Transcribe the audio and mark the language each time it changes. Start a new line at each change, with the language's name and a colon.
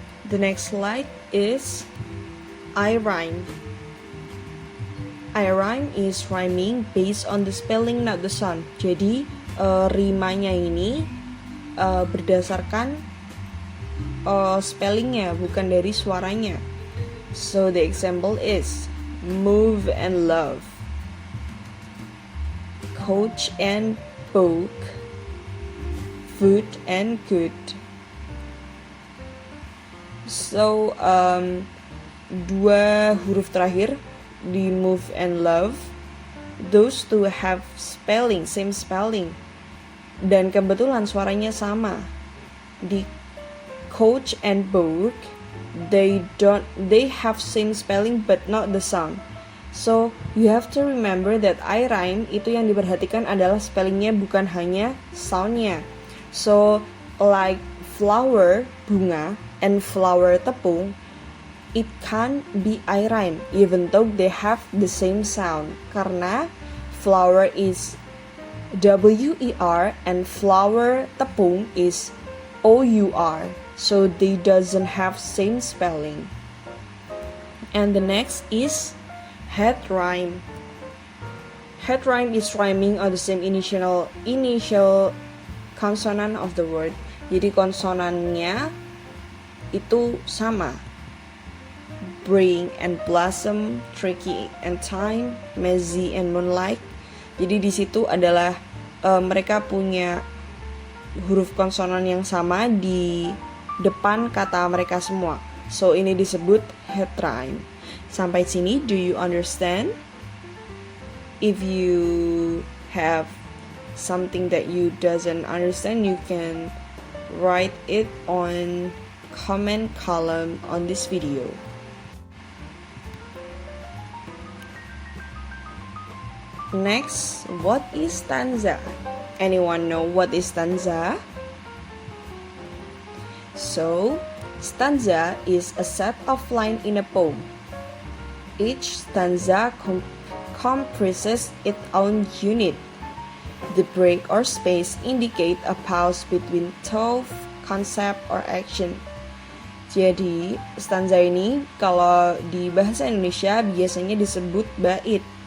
English: The next slide is I rhyme. I rhyme is rhyming based on the spelling, not the sound.
Indonesian: Jadi rimanya ini berdasarkan spellingnya, bukan dari suaranya.
English: So the example is move and love, coach and book, food and good.
Indonesian: So dua huruf terakhir di move and love,
English: those two have same spelling,
Indonesian: dan kebetulan suaranya sama.
English: Di coach and book, they have same spelling but not the sound. So you have to remember that
Indonesian: I rhyme itu yang diperhatikan adalah spellingnya, bukan hanya soundnya.
English: So like flower, bunga, and flower, tepung, it can be I rhyme even though they have the same sound, karena flower is WER and flower, tepung, is OUR, so they doesn't have same spelling. And the next is head rhyme. Head rhyme is rhyming on the same initial consonant of the word.
Indonesian: Jadi konsonannya itu sama.
English: Bring and blossom, tricky and time, messy and moonlight.
Indonesian: Jadi di situ adalah mereka punya huruf konsonan yang sama di depan kata mereka semua. So ini disebut head rhyme. Sampai sini,
English: do you understand? If you have something that you doesn't understand, you can write it on comment column on this video. Next, what is stanza? Anyone know what is stanza? So, stanza is a set of lines in a poem. Each stanza comprises its own unit. The break or space indicate a pause between thought, concept, or action.
Indonesian: Jadi, stanza ini kalau di bahasa Indonesia biasanya disebut bait.